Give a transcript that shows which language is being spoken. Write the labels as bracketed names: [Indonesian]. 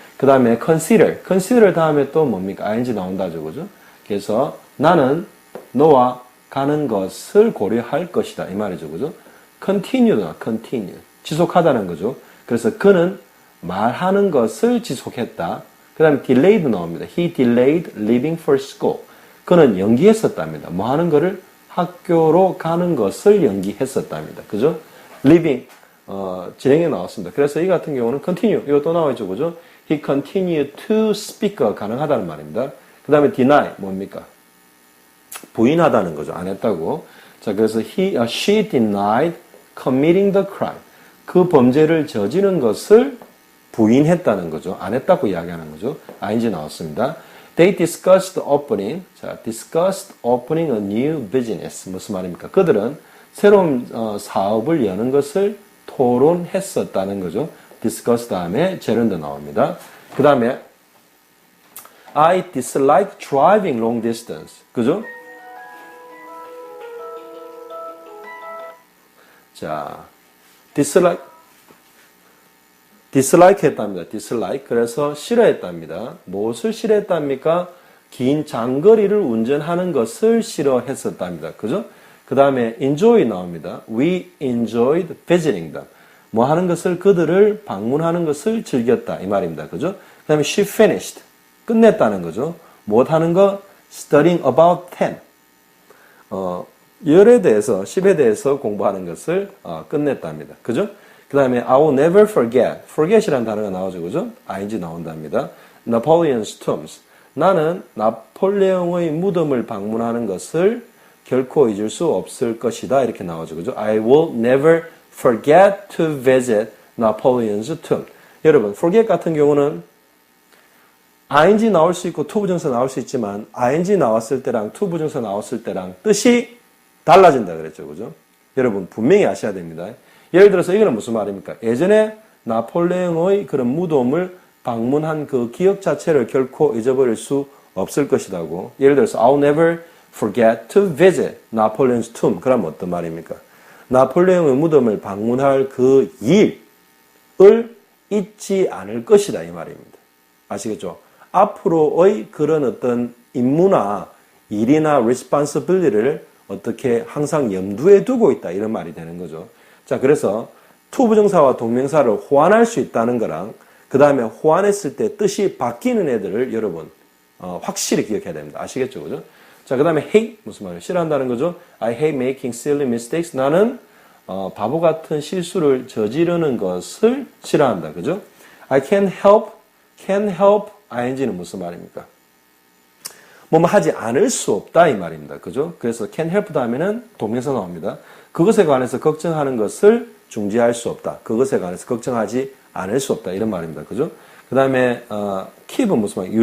[Korean] 그 다음에 consider 다음에 또 뭡니까? ing 나온다죠. 그죠? 그래서 나는 너와 가는 것을 고려할 것이다 이 말이죠. 그죠? continue 지속하다는 거죠. 그래서 그는 말하는 것을 지속했다. 그 다음에 delayed 나옵니다. [English] He delayed leaving for school. [Korean] 그는 연기했었답니다. 뭐 하는 거를? 학교로 가는 것을 연기했었답니다. 그죠? leaving 진행에 나왔습니다. 그래서 이 같은 경우는 continue 이거 또 나와있죠. 그죠? [English] He continued to speak [Korean] 가 가능하다는 말입니다. 그 다음에 deny 뭡니까? 부인하다는 거죠. 안 했다고. [English] 자, 그래서 she denied committing the crime. [Korean] 그 범죄를 저지른 것을 부인했다는 거죠. 안 했다고 이야기하는 거죠. ing 나왔습니다. [English] They discussed opening. 자, discussed opening a new business. [Korean] 무슨 말입니까? 그들은 새로운 사업을 여는 것을 토론했었다는 거죠. discuss 다음에 gerund 나옵니다. 그 다음에 [English] I dislike driving long distance. [Korean] 그죠? 자, dislike 했답니다. dislike. 그래서 싫어했답니다. 무엇을 싫어했답니까? 긴 장거리를 운전하는 것을 싫어했었답니다. 그죠? 그 다음에 enjoy 나옵니다. [English] We enjoyed visiting them. [Korean] 뭐 하는 것을, 그들을 방문하는 것을 즐겼다. 이 말입니다. 그죠? 그 다음에 [English] she finished. [Korean] 끝냈다는 거죠. 뭐 하는 거? [English] studying about 10. [Korean] 열에 대해서, 10에 대해서 공부하는 것을 끝냈답니다. 그죠? [English] 그 다음에 I will never forget. [Korean] forget이라는 단어가 나오죠. 그죠? ing 나온답니다. Napoleon's tombs. 나는 나폴레옹의 무덤을 방문하는 것을 결코 잊을 수 없을 것이다. 이렇게 나오죠. 그죠? [English] I will never forget to visit Napoleon's tomb. [Korean] 여러분, forget 같은 경우는 ing 나올 수 있고 to 부정사 나올 수 있지만 ing 나왔을 때랑 to 부정사 나왔을 때랑 뜻이 달라진다 그랬죠. 그죠? 여러분, 분명히 아셔야 됩니다. 예를 들어서 이거는 무슨 말입니까? 예전에 나폴레옹의 그런 무덤을 방문한 그 기억 자체를 결코 잊어버릴 수 없을 것이라고. 예를 들어서 [English] I'll never forget to visit Napoleon's tomb. [Korean] 그럼 어떤 말입니까? 나폴레옹의 무덤을 방문할 그 일을 잊지 않을 것이다 이 말입니다. 아시겠죠? 앞으로의 그런 어떤 임무나 일이나 responsibility를 어떻게 항상 염두에 두고 있다 이런 말이 되는 거죠. 자, 그래서 to 부정사와 동명사를 호환할 수 있다는 거랑 그 다음에 호환했을 때 뜻이 바뀌는 애들을 여러분 확실히 기억해야 됩니다. 아시겠죠? 그죠? 자, 그 다음에 hate 무슨 말이에요? 싫어한다는 거죠. [English] I hate making silly mistakes. [Korean] 나는 바보 같은 실수를 저지르는 것을 싫어한다. 그죠? [English] I can't help ing는 [Korean] 무슨 말입니까? 뭐 하지 않을 수 없다 이 말입니다. 그죠? 그래서 can't help 다음에는 동명사 나옵니다. 그것에 관해서 걱정하는 것을 중지할 수 없다. 그것에 관해서 걱정하지 않을 수 없다. 이런 말입니다. 그죠? 그 다음에 keep은 무슨 말이에요?